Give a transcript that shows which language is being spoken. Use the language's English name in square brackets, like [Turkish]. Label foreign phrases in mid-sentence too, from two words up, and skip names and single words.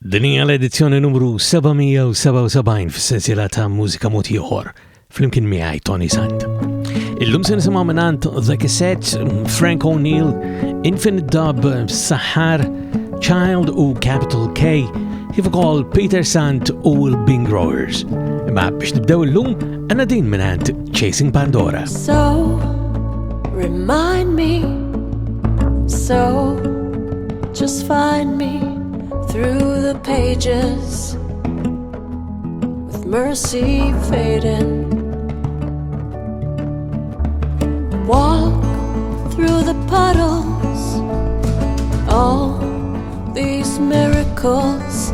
[Maltese] Dinija l-edizzjoni numru 777 fis-sensiela ta' mużika mod ieħor flimkien miegħi Toni Sant. Illum se nisimgħu minant The Cassettes, Frank O'Neill, Infinite Dub, Saħħar, Child u Capital K, kif ukoll Peter Sant u l-Beangrowers. Imma biex nibdew illum għandna din minant Chasing Pandora. [English] So remind me, so just find me through the pages with mercy fading. Walk through the puddles, all these miracles.